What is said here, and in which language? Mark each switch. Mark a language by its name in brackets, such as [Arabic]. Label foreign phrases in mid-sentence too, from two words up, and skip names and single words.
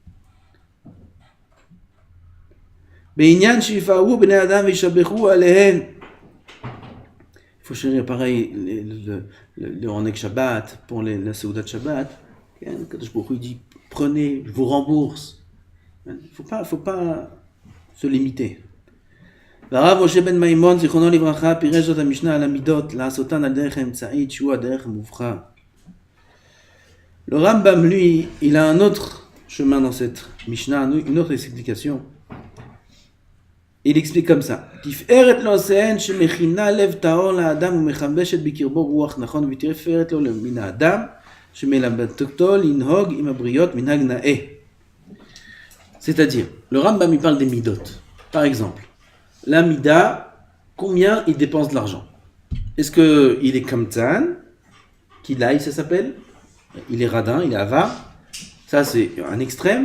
[French] Il faut chérir pareil le Ronek Shabbat pour la [Hebrew] סעודת שבת. קדוש ברוך הוא [French] dit prenez, je vous rembourse. Il faut pas se limiter. [Hebrew] והרב משה בן מימון, זיכרונו לברכה, פירש זאת המשנה על המידות, לעשותן על דרך האמצעית, שהוא הדרך המובחר. [French] Le Rambam, lui, il a un autre chemin dans cette Mishnah, une autre explication. Il explique comme ça. [Hebrew] תפארת לו שאין שמכינה לב טהור לאדם ומחבשת בקרבו רוח נכון ותפארת לו מן האדם שמלמדתו לנהוג עם הבריות מנהג נאה. [French] C'est-à-dire, le Rambam il parle des midot. Par exemple, la mida, combien il dépense de l'argent? Est-ce qu'il est kamtzan, kilaï ça s'appelle? Il est radin, il est avar. Ça c'est un extrême.